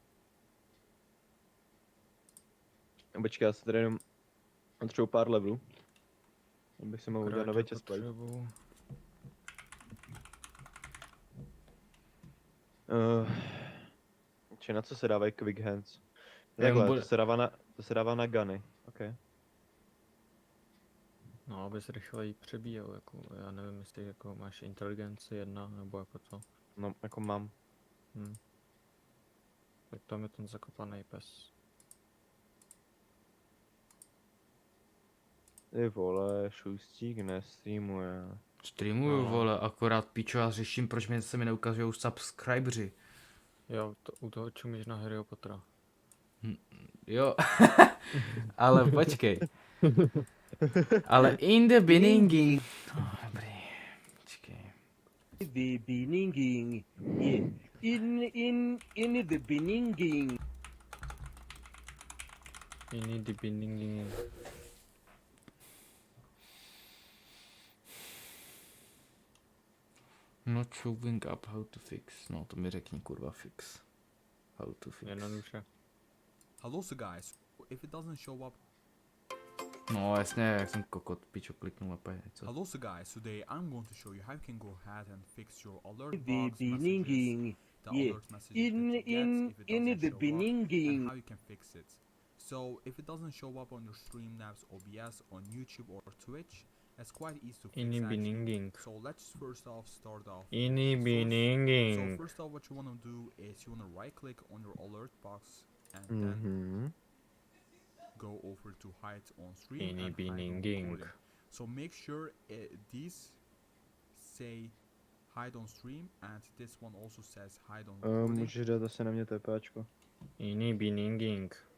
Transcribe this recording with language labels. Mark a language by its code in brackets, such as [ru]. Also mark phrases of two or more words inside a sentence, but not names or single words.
[cs] Počkej, já se tady jenom potřebuji pár levelů. Abych si mohl udělat nový chestplate. Či na co se dávají [en] quick hands? [cs] Takhle, to se dává na guny, ok. No, abys rychleji přebíjel, jako, já nevím, jestli jako máš inteligenci 1, nebo jako to. No, jako mám. Tak tam je ten zakopaný pes. Ty vole, šustík nestreamuje. Streamuju, vole, akorát pičo, já řeším, proč se mi neukazují subscribeři. Jo, u toho čumíš na Harryho Pottera. Jo, ale počkej. [en] Ale in the beginning. [cs] Dobrý, počkej. [en] The beginning, yeah. In the beginning. In the beginning. Not showing up, how to fix. [cs] No, to mi řekni, kurva, [en] fix. How to fix. [cs] Jednoduše. [en] Hello, so guys, if it doesn't show up... [cs] No jasně, jak jsem kokot, pičo, kliknul a co? [en] Hello, so guys, today I'm going to show you how you can go ahead and fix your alert The box beginning, the yeah. alert messages that you get if it In doesn't the show up, beginning. and how you can fix it. So, if it doesn't show up on your Streamlabs OBS on YouTube or Twitch, it's quite easy to fix In the actually. beginning. So let's first off start off In the with source. beginning. So first off, what you want to do is you want to right click on your alert box and then go over to hide on stream In and the hide on beginning. recording. So make sure these say hide on stream and this one also says hide on recording. [cs] Můžeš dát asi na mě TPčko. [en] In the beginning.